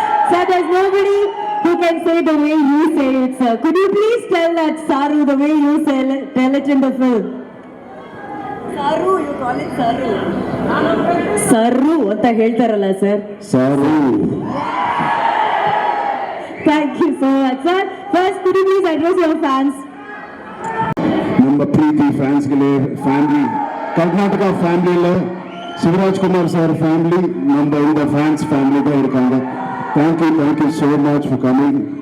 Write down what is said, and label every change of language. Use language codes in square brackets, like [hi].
[en] So there's nobody who can say the way you say it, sir. Could you please tell that Saru the way you tell it in the film? Saru, you call it Saru. [kn] Saru anta ಹೇಳ್ತಾರಲ್ಲ sir. [en] Saru. Thank you so much, sir. First, could you please address your fans? [kn] ನಮ್ಮ ಪ್ರೀತಿ ಫ್ಯಾನ್ಸ್ಗೆ, family, Karnataka ಫ್ಯಾಮಿಲಿలో Shivraj Kumar sir family, ನಮ್ಮ fans ಫ್ಯಾಮಿಲಿಗೆ ಇರ್ಕೊಂಡು [en] thank you so much for coming.